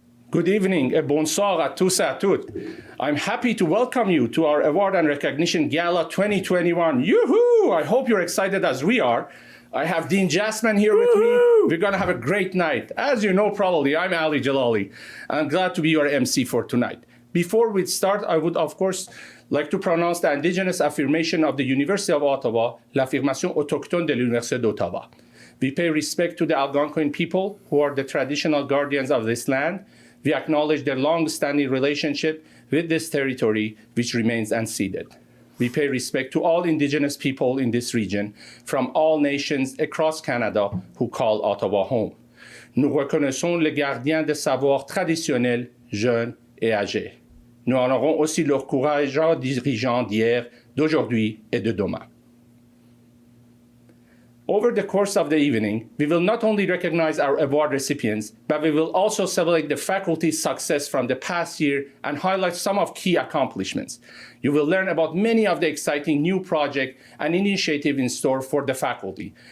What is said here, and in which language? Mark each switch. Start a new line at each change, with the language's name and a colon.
English: Good evening
French: et bonsoir à tous et à toutes.
English: I'm happy to welcome you to our Award and Recognition Gala 2021. Yoo-hoo! I hope you're excited as we are. I have Dean Jasmine here with me. We're going to have a great night. As you know, probably, I'm Ali Jalali. I'm glad to be your MC for tonight. Before we start, I would, of course, like to pronounce the indigenous affirmation of the University of Ottawa,
French: l'affirmation autochtone de l'Université d'Ottawa.
English: We pay respect to the Algonquin people, who are the traditional guardians of this land. We acknowledge their long-standing relationship with this territory, which remains unceded. We pay respect to all Indigenous people in this region, from all nations across Canada who call Ottawa home.
French: Nous reconnaissons les gardiens des savoirs traditionnels, jeunes et âgés. Nous honorons aussi leurs courageux dirigeants d'hier, d'aujourd'hui et de demain.
English: Over the course of the evening, we will not only recognize our award recipients, but we will also celebrate the faculty's success from the past year and highlight some of key accomplishments. You will learn about many of the exciting new projects and initiatives in store for the faculty.